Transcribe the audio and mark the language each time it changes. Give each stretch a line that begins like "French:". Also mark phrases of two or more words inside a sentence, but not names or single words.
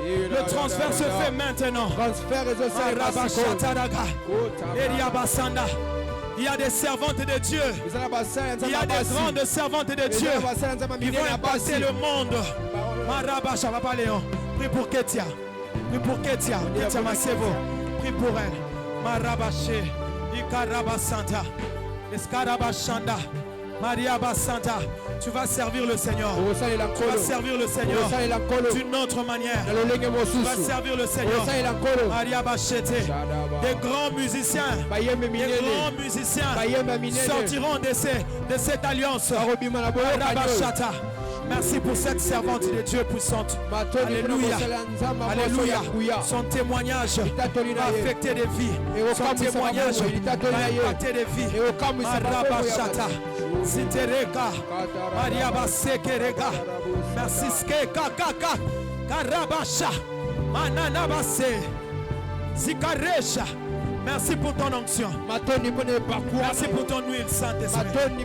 French: Le transfert se fait maintenant. Il y a des servantes de Dieu. Il y a des grandes servantes de Dieu. Ils vont impacter le monde. Marabacha, Papa Léon. Prie pour Ketia. Prie pour Ketia. Ketia Masevo. Prie pour elle. Marabaché. Ikarabasanta. Eskarabashanda. Maria Basanta, tu vas servir le Seigneur. Tu vas servir le Seigneur d'une autre manière. Tu vas servir le Seigneur. Maria Bachete. Des grands musiciens sortiront de cette alliance. Rabachata. Merci pour cette servante de Dieu puissante. Alléluia. Alléluia. Son témoignage va affecter des vies. Son témoignage va impacter des vies. Rabachata. Sitereka. Maria Basekereka. Merci Skeka Kaka. Karabasha. Manana Base. Zikaresha. Merci pour ton onction. Merci pour ton huile, Saint-Esprit.